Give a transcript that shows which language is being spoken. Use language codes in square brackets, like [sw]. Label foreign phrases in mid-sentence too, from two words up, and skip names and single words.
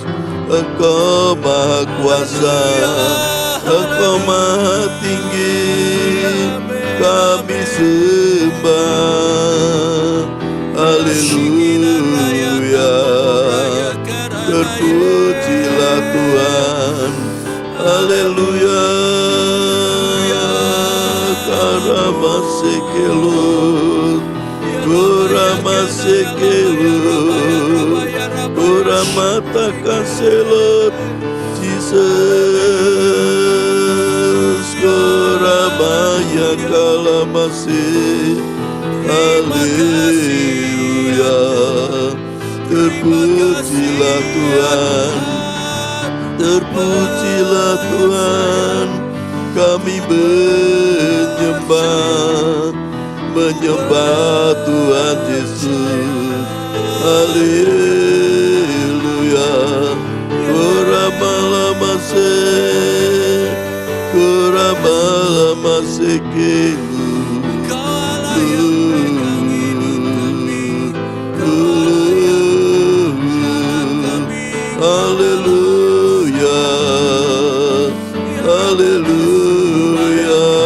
[id] Engkau Maha Kuasa, Engkau Maha Tinggi. Kami sembah. Haleluya. Terpujilah Tuhan. Haleluya. Karamasekelut, Kuramasekelut, Kuramatakaselut, Jesus, Kuramaya Kalamase. Haleluya. Terpujilah Tuhan, terpujilah Tuhan. Kami menyembah Tuhan Yesus. Haleluya. Kuramalamase kelu. Haleluya, haleluya.